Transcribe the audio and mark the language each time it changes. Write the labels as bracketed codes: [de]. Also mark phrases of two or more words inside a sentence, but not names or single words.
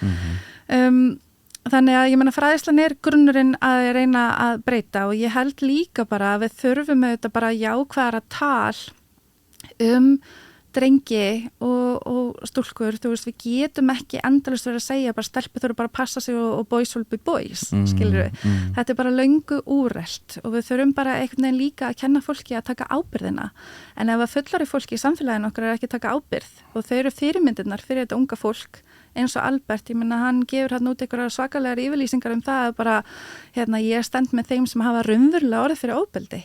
[is] Þannig að ég meina fræðislan er grunnurinn að reyna að breyta og ég held líka bara að við þurfum auðvitað bara jákvæðara tal drengi og stúlkur, þú veist, við getum ekki endalaust verið að segja bara stelpur þurfa bara að passa sig og [en] boys will be boys, [is] skilur við. Þetta er bara löngu úrelt og við þurfum bara einhvern veginn líka að kenna fólki að taka ábyrðina. En ef að fullari fólki í samfélaginu okkar er ekki að taka ábyrð og þau eru fyrirmyndirnar fyrir þetta unga fólk eins og Albert, ég meina hann gefur hann út einhverjar svakalegar yfirlýsingar það að bara, ég stend með þeim sem hafa raunverulega orðið fyrir ofbeldi.